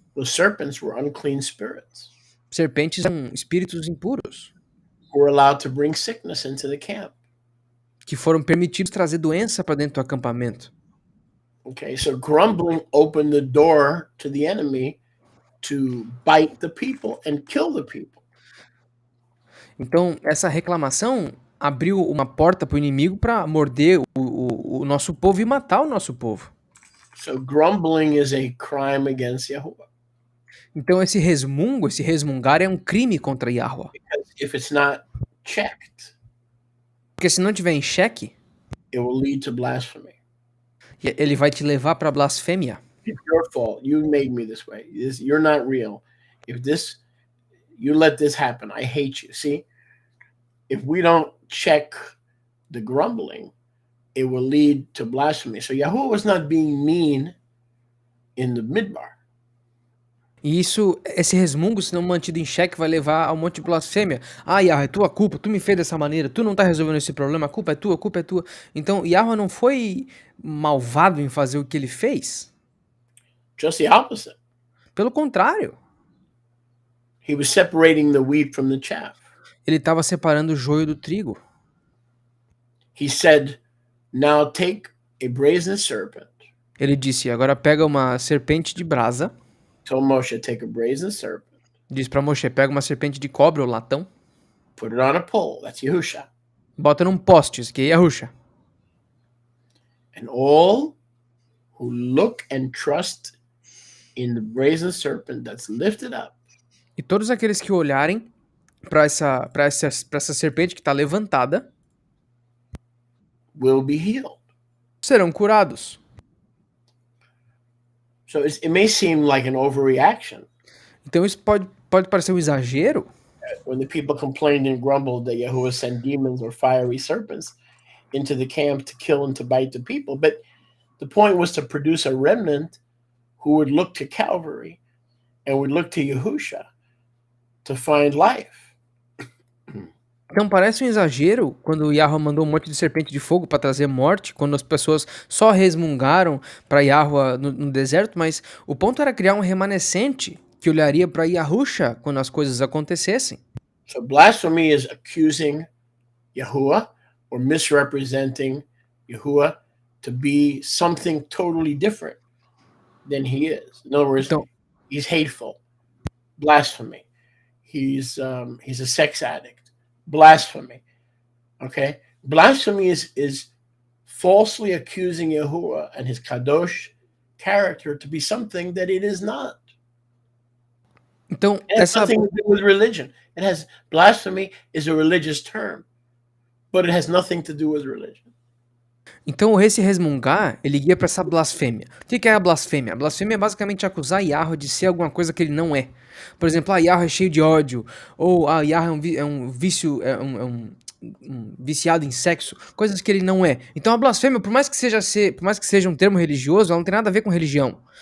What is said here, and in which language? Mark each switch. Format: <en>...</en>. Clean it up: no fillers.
<en>The serpents were unclean spirits</en> <pt>Serpentes eram espíritos impuros</pt> <en>who were allowed to bring sickness into the camp.</en> <pt>que foram permitidos trazer doença para dentro do acampamento.</pt> <en>Okay, so grumbling opened the door to the enemy to bite the people and kill the people.</en> <pt>Então, essa reclamação abriu uma porta para o inimigo para morder o nosso povo e matar o nosso povo.</pt> <en>So grumbling is a crime against Yahuwah.</en> <pt>Então, esse resmungar é um crime contra Yahweh.</pt> <en>Because if it's not checked,</en> <pt>Porque se não tiver em xeque,</pt> <en>it will lead to blasphemy.</en> <pt>ele vai te levar para blasfêmia.</pt> <en>It's your fault. You made me this way. You're not real. If you let this happen, I hate you. See, if we don't check the grumbling, it will lead to blasphemy. So Yahuwah was not being mean in the midbar.</en> <pt>E esse resmungo, se não mantido em xeque, vai levar a um monte de blasfêmia. Ah, Yahweh, é tua culpa, tu me fez dessa maneira, tu não tá resolvendo esse problema, a culpa é tua, a culpa é tua. Então, Yahweh não foi malvado em fazer o que ele fez.</pt> <en>Just the opposite.</en> <pt>Pelo contrário,</pt> <en>He was separating the wheat from the chaff.</en> <pt>ele estava separando o joio do trigo.</pt> <en>He said, now take a brazen serpent.</en> <pt>Ele disse, agora pega uma serpente de brasa.</pt> <en>Told Moshe, take a brazen serpent.</en> <pt>Diz pra Moshe, pega uma serpente de cobre ou latão.</pt> <en>Put it on a pole. That's Yahusha.</en> <pt>Bota num poste, isso que é Yahusha.</pt> <en>And all who look and trust in the brazen serpent that's lifted up.</en> <pt>E todos aqueles que olharem para essa serpente que está levantada</pt> <en>will be healed.</en> <pt>serão curados.</pt> <en>So it may seem like an overreaction.</en> <pt>Então isso pode parecer um exagero.</pt> <en>When the people complained and grumbled that Yahuwah sent demons or fiery serpents into the camp to kill and to bite the people. But the point was to produce a remnant who would look to Calvary and would look to Yahusha to find life.</en> <pt>Então parece um exagero quando o Yahweh mandou um monte de serpente de fogo para trazer morte, quando as pessoas só resmungaram para Yahweh no deserto, mas o ponto era criar um remanescente que olharia para Yahusha quando as coisas acontecessem.</pt> <en>So blasphemy is accusing Yahuwah or misrepresenting Yahuwah to be something totally different than he is. In other words,</en> <pt>Então,</pt> <en>he's hateful. Blasphemy. He's a sex addict. Blasphemy. Okay? Blasphemy is falsely accusing Yahuwah and his kadosh character to be something that it is not.</en> <pt>então</pt> <en>It has nothing to do with religion. Blasphemy is a religious term, but it has nothing to do with religion.</en> <pt>Então esse resmungar, ele guia para essa blasfêmia. O que é a blasfêmia? A blasfêmia é basicamente acusar Yahweh de ser alguma coisa que ele não é. Por exemplo, Yahweh é cheio de ódio, ou Yahweh é um vício, um viciado em sexo, coisas que ele não é. Então a blasfêmia, por mais que seja um termo religioso, ela não tem nada a ver com religião.</pt>